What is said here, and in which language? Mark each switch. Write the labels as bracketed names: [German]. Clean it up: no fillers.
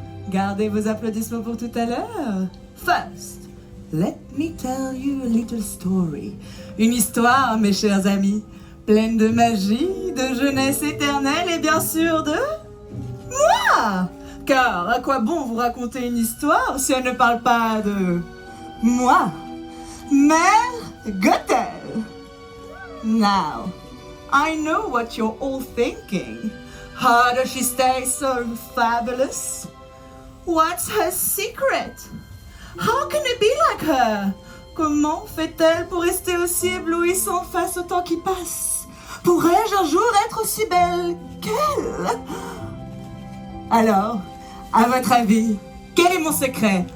[French] Gardez vos applaudissements pour tout à l'heure. [English] First, let me tell you a little story. [French] Une histoire, mes chers amis, pleine de magie, de jeunesse éternelle et bien sûr de moi. Car à quoi bon vous raconter une histoire si elle ne parle pas de moi, Mère Gothel? [English] Now, I know what you're all thinking. How does she stay so fabulous? What's her secret? How can it be like her? [French] Comment fait-elle pour rester aussi éblouissante face au temps qui passe? Pourrais-je un jour être aussi belle qu'elle? Alors, à votre avis, quel est mon secret?